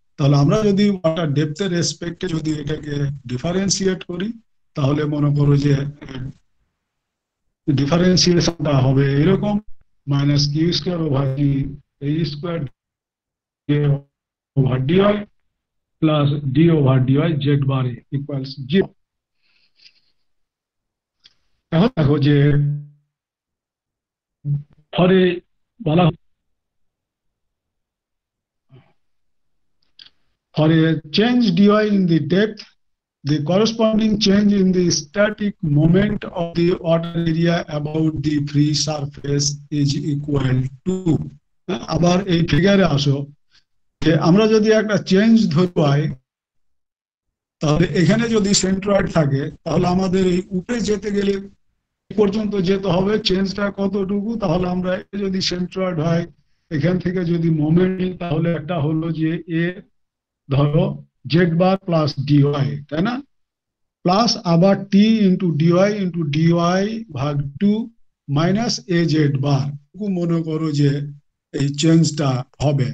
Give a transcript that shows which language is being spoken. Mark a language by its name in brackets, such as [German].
[Bangla] তাহলে আমরা যদি ওয়াটার ডেপথের রেসপেক্টে যদি এটাকে ডিফারেন্সিয়েট করি তাহলে মনে করো যে ডিফারেন্সিয়েশনটা হবে এরকম, minus Q square over D এই square over dy plus D over dy Z bar equals zero. এখন দেখো যে ফরে বলা [English] for a change dy in the depth, the corresponding change in the static moment of the water area about the free surface is equal to, [Bangla] আবার এই ফিগারে আসো যে আমরা যদি একটা চেঞ্জ ধরি তাহলে এখানে যদি সেন্ট্রয়েড থাকে তাহলে আমাদের এই উপরে যেতে গেলে পর্যন্ত যেতে হবে, চেঞ্জটা কতটুকু, তাহলে আমরা যদি সেন্ট্রয়েড হয় এখান থেকে যদি মোমেন্ট তাহলে একটা হলো যে এ ধরো জেড বার প্লাস ডিওয়াই, তাই না, প্লাস আবার টি ইন্টু ডিওয়াই ভাগ 2 মাইনাস এ জেড বার, মনে করো যে এই চেঞ্জটা হবে।